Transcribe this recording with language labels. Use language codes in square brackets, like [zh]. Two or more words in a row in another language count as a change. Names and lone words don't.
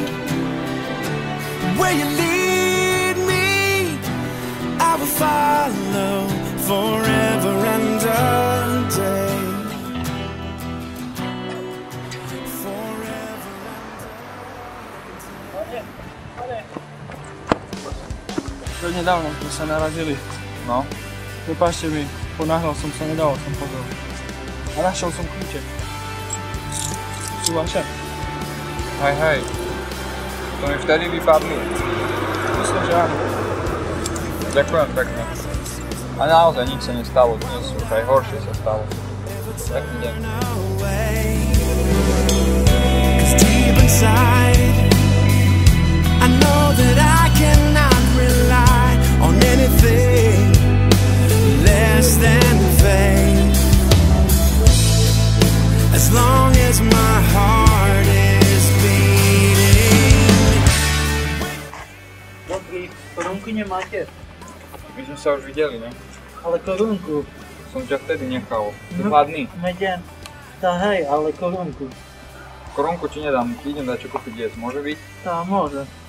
[en] Where you lead me, I will follow forever and a day. Forever and a day. [sk] Nedávno sme sa narazili. No. Prepáčte mi, ponáhľal som sa, nedával som pozor. A našiel som kľúče. Sú vaše? Hej. To mi vtedy vypadli. Myslím, že áno. Ďakujem pekne. A naozaj nič sa nestalo dnes, už aj horšie sa stalo. Pekný deň. [en] I know that I cannot rely on anything less than faith. As long as my heart is beating. [sk] Dobrý, korunky nemáte? My sme sa už videli, ne? Ale korunku. Som ťa vtedy nechal. 2 dny. Medem. Tá hej, ale korunku. Korunku ti nedám, idem dať čo kúpiť jesť, môže byť? Tá, môže.